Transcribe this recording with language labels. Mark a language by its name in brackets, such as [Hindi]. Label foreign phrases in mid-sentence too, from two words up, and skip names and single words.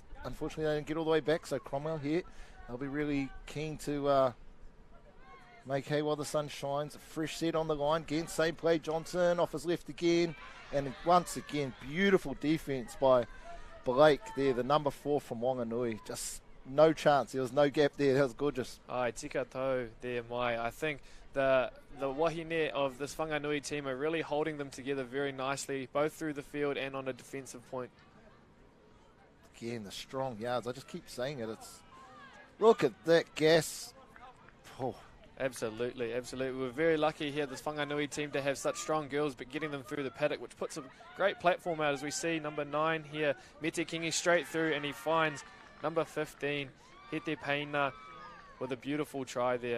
[English] Unfortunately, they didn't get all the way back, so Cromwell here. They'll be really keen to make hay while the sun shines. A fresh set on the line. Again, same play. Johnson off his left again. And once again, beautiful defence by Blake there, the number 4 from Whanganui. Just no chance. There was no gap there. That was gorgeous. Ai, [Māori] tika tau [English] there, Mai. I think the wahine of this Whanganui team are really holding them together very nicely, both through the field and on a defensive point. Again, the strong yards. I just keep saying it. Look at that gas. Oh. Absolutely, absolutely. We're very lucky here, this Whanganui team, to have such strong girls, but getting them through the paddock, which puts a great platform out as we see number 9 here, Mete Kingi straight through, and he finds number 15, Hete Peina, with a beautiful try there.